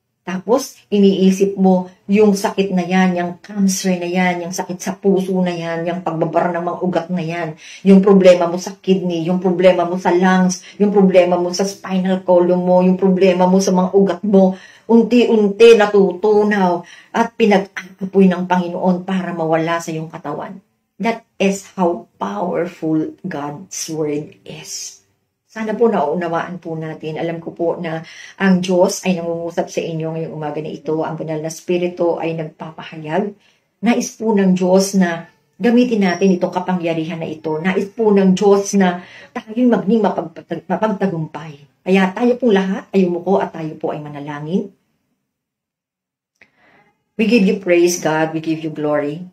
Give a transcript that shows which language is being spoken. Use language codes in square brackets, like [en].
[tl] Tapos, iniisip mo yung sakit na yan, yung cancer na yan, yung sakit sa puso na yan, yung pagbabara ng mga ugat na yan, yung problema mo sa kidney, yung problema mo sa lungs, yung problema mo sa spinal column mo, yung problema mo sa mga ugat mo, unti-unti natutunaw at pinag-aakapoy ng Panginoon para mawala sa iyong katawan. [en] That is how powerful God's Word is. [tl] Sana po nauunawaan po natin. Alam ko po na ang Diyos ay nangungusap sa inyo ngayong umaga na ito. Ang banal na Espiritu ay nagpapahayag. Nais po ng Diyos na gamitin natin itong kapangyarihan na ito. Nais po ng Diyos na tayo'y maging mapagtagumpay. Kaya tayo po lahat ay umuko at tayo po ay manalangin. [en] We give you praise, God. We give you glory.